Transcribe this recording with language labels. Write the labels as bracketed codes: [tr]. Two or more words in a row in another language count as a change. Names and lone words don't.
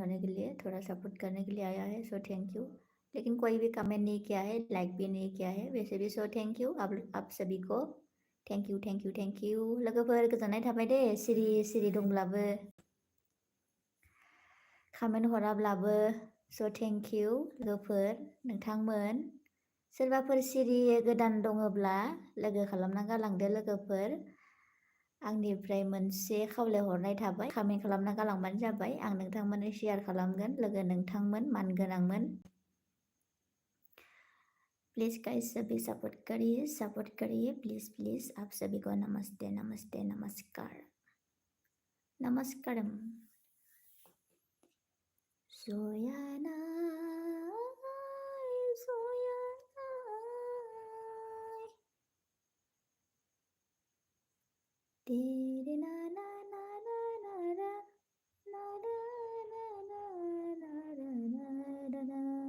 [hi] होने के लिए थोड़ा सपोर्ट करने के लिए आया है [en] so thank you [hi] लेकिन कोई भी कमेंट नहीं किया है लाइक भी नहीं किया है वैसे भी [en] so thank you [hi] आप सभी को [en] thank you [brx] लोगोफोर गोजोननाय थाबाय दे सिरि दंब्लाबो कमेन्ट हराब्लाबो स' [en] thank you [brx] लोगोफोर नोंथांमोन सोरबाफोर सिरि गोदान दङब्ला लोगो खालामना गालांदो लोगोफोर आंनिफ्राय मोनसे खावलायहरनाय थाबाय कमेन्ट खालामना गालांबानो जाबाय आं नोंथांमोननो शेयार खालामगोन लोगो नोंथांमोन मानगोनांमोन [en] please guys [hi] सभी सपोर्ट करिए [en] please please. [hi] आप सभी को नमस्ते नमस्ते नमस्कार नमस्कारम। सोया ना सोया ना तेरे ना ना ना ना ना ना ना ना ना ना ना ना ना।